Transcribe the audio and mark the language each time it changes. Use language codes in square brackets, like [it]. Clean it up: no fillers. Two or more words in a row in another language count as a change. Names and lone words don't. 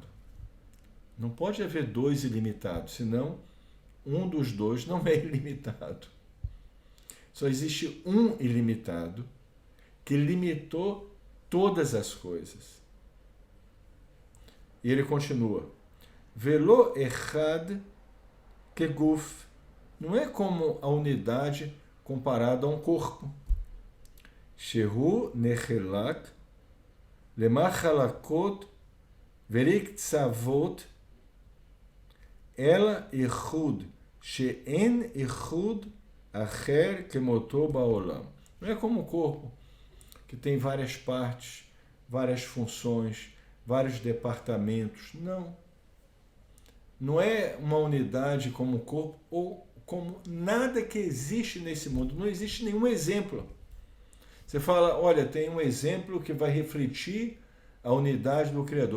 [pt] Não pode haver dois ilimitados, senão um dos dois não é ilimitado. Só existe um ilimitado que limitou todas as coisas. E ele continua. [he] ולא אחד כגוף. [pt] Não é como a unidade comparada a um corpo. [he] שהוא נחלק למחלקות וקצבות אלא יחוד שאין יחוד אחר כמותו בעולם. [pt] Não é como o corpo, que tem várias partes, várias funções, vários departamentos. Não. Não é uma unidade como o corpo ou como nada que existe nesse mundo. Não existe nenhum exemplo. Você fala, olha, tem um exemplo que vai refletir a unidade do Criador.